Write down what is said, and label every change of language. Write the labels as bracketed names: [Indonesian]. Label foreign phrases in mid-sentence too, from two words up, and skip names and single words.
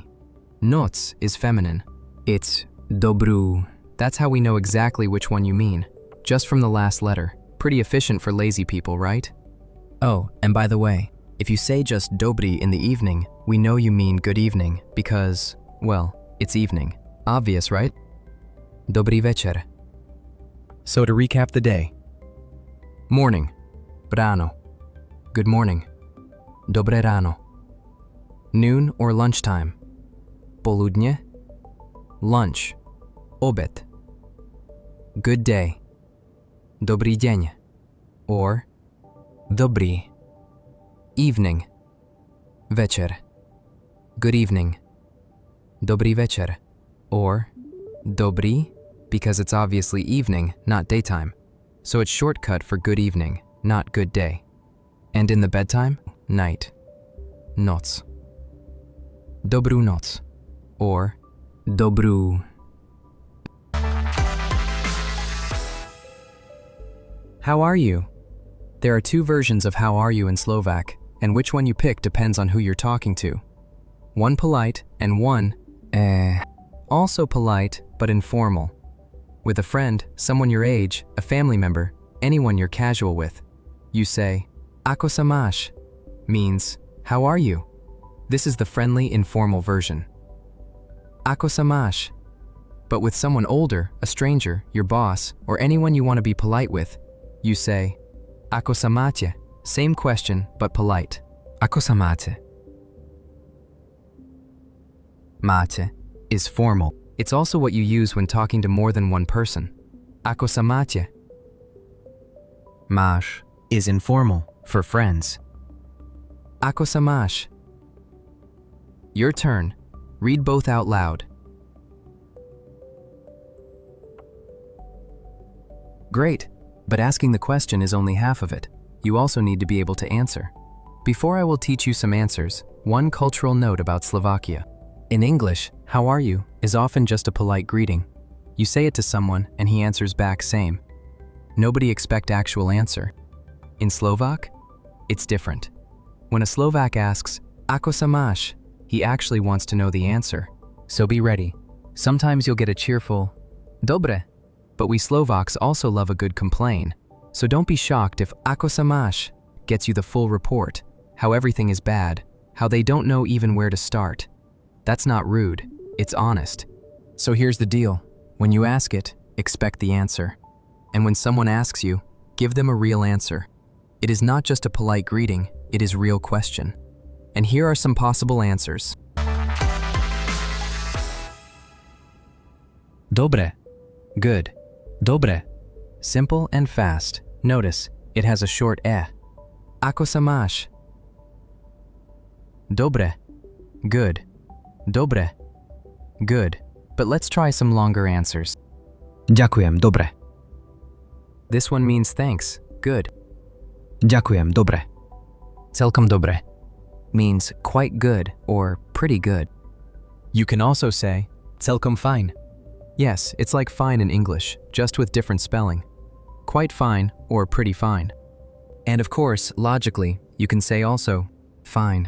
[English] Noc is feminine. It's Dobrú. That's how we know exactly which one you mean, just from the last letter. Pretty efficient for lazy people, right? Oh, and by the way, if you say just Dobrý in the evening, we know you mean good evening because, well, it's evening. Obvious, right? [Slovak] Dobrý večer. [English] So to recap the day. Morning. Ráno. Good morning. [Slovak] Dobré ráno. [English] Noon or lunchtime. Poludnie. Lunch. Obed. Good day. [Slovak] Dobrý deň. [English] Or Dobrý. Evening. Večer. Good evening. [Slovak] Dobrý večer. [English] Or Dobrý, because it's obviously evening, not daytime. So it's shortcut for good evening, not good day. And in the bedtime, night. [Slovak] Noc. Dobrú noc. [English] Or Dobrú. How are you? There are 2 versions of how are you in Slovak, and which one you pick depends on who you're talking to. One polite and one, also polite but informal. With a friend, someone your age, a family member, anyone you're casual with, you say, [Slovak] Ako sa máš? [English] Means, how are you? This is the friendly, informal version. [Slovak] Ako sa máš? [English] But with someone older, a stranger, your boss, or anyone you want to be polite with, you say, [Slovak] Ako sa máte? [English] Same question, but polite. [Slovak] Ako sa máte? [English] Máte is formal. It's also what you use when talking to more than one person. [Slovak] Ako sa máte? [English] Máš is informal, for friends. [Slovak] Ako sa máš? [English] Your turn. Read both out loud. Great, but asking the question is only half of it. You also need to be able to answer. Before I will teach you some answers, one cultural note about Slovakia. In English, how are you is often just a polite greeting. You say it to someone and he answers back same. Nobody expect actual answer. In Slovak, it's different. When a Slovak asks, [Slovak] Ako sa máš? [English] He actually wants to know the answer. So be ready. Sometimes you'll get a cheerful Dobre, but we Slovaks also love a good complain. So don't be shocked if [Slovak] Ako sa máš [English] gets you the full report, how everything is bad, how they don't know even where to start. That's not rude, it's honest. So here's the deal. When you ask it, expect the answer. And when someone asks you, give them a real answer. It is not just a polite greeting, it is real question. And here are some possible answers. [Slovak] Dobre. [English] Good. Dobre. Simple and fast. Notice, it has a short e. [Slovak] Ako sa máš? Dobre. [English] Good. Dobre. Good. But let's try some longer answers. [Slovak] Ďakujem, dobre. [English] This one means thanks. Good. [Slovak] Ďakujem, dobre. Celkom dobre [English] means quite good or pretty good. You can also say celkom fine. Yes, it's like fine in English, just with different spelling. Quite fine or pretty fine. And of course, logically, you can say also fine.